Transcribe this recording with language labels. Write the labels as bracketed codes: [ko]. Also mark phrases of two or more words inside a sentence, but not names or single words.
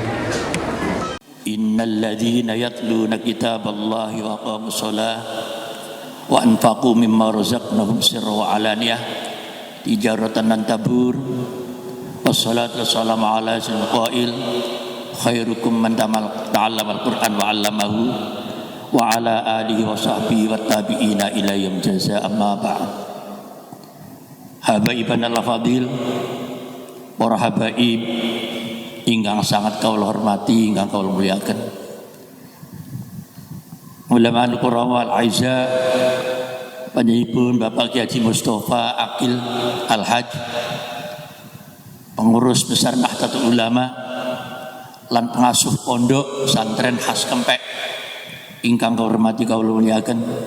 [ar] إن الذين يتلون كتاب الله وأقاموا الصلاة وأنفقوا مما رزقناهم سرا وعلانية تجارة لن تبور والصلاة والسلام على سيدنا القائل خيركم من تعلم القرآن وعلمه وعلى آله وصحبه والتابعين إلى يوم الجزاء أما بعد. حبايبنا الفاضل, [jv] para habaib ingkang sangat kaula hormati, ingkang kaula muliaken. [ar] علماء القرآن والأعزاء [jv] panjenenganipun Bapak Kiai Haji Mustofa Akil Al-Haj, pengurus besar Nahdlatul Ulama lan pengasuh pondok santren khas Kempek ingkang kaula hormati kaula muliaken.